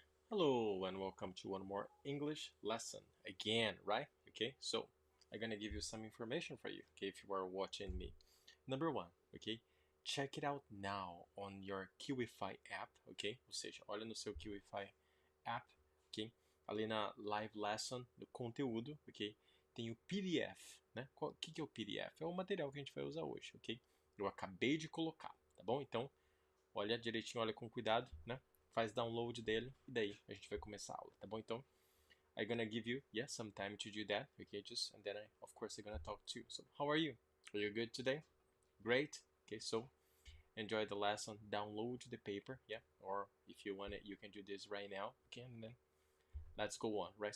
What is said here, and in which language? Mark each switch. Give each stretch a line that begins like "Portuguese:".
English: Hello and welcome to one more English lesson again, right? Okay, so I'm gonna give you some information for you, okay, if you are watching me. Number one, okay, check it out now on your Kiwify app, ok?
Portuguese: Ou seja, olha no seu Kiwify app, ok? Ali na live lesson, do conteúdo, ok? Tem o PDF, né? O que é o PDF? É o material que a gente vai usar hoje, ok? Eu acabei de colocar, tá bom? Então, olha direitinho, olha com cuidado, né? Faz download dele e daí a gente vai começar a aula, tá bom?
English: Então, I'm gonna give you, some time to do that, okay? Just, and then of course, I'm gonna talk to you. So, how are you? Are you good today? Great. Okay, so enjoy the lesson. Download the paper, yeah? Or if you want it, you can do this right now, okay? And then let's go on, right?